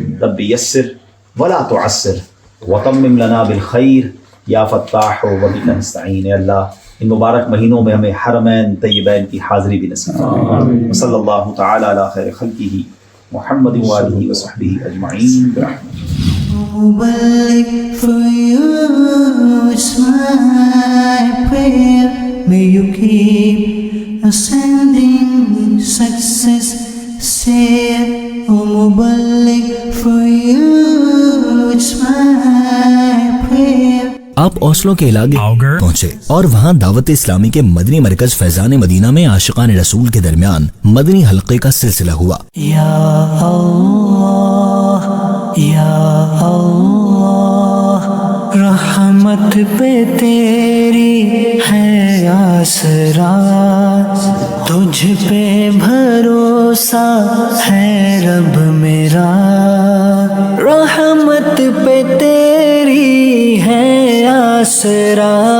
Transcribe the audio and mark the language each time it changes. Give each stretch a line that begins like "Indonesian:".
Arabic: رب یسر ولا تعسر وتمم لنا بالخیر یا فتاح وبک نستعین.
Urdu: اے اللہ ان مبارک مہینوں میں ہمیں حرمین طیبین کی حاضری بھی نصیب فرما.
Arabic: صلی اللہ تعالی علی خیر خلقہ محمد وآلہ وصحبہ اجمعین برحمتہ.
English: Mubarak for you, it's my prayer. May you keep ascending success. Say, oh Mubarak for you, it's my prayer.
Urdu: آپ اوسلو کے علاقے پہنچے اور وہاں دعوت اسلامی کے مدنی مرکز فیضان مدینہ میں عاشقان رسول کے درمیان مدنی حلقے کا سلسلہ ہوا. یا اللہ یا اللہ رحمت پہ تیری ہے آسرا، تجھ پہ بھروسہ ہے رب میرا، رحمت پہ تیری ہے آسرا،